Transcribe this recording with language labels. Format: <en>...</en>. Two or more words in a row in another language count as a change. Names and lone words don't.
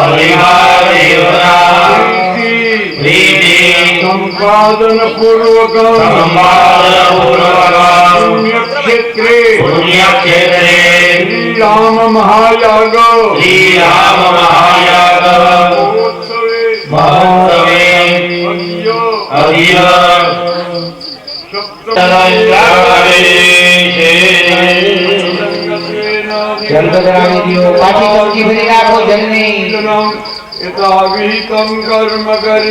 <sa>संपादन पूर्वक पुण्यक्षेत्रे श्री राम महायाग महोत्सवे</sa> <gu>પાછી ચૌકી ભરી રાખો જલની</gu> <sa>यथाविहितं कर्म करी</sa>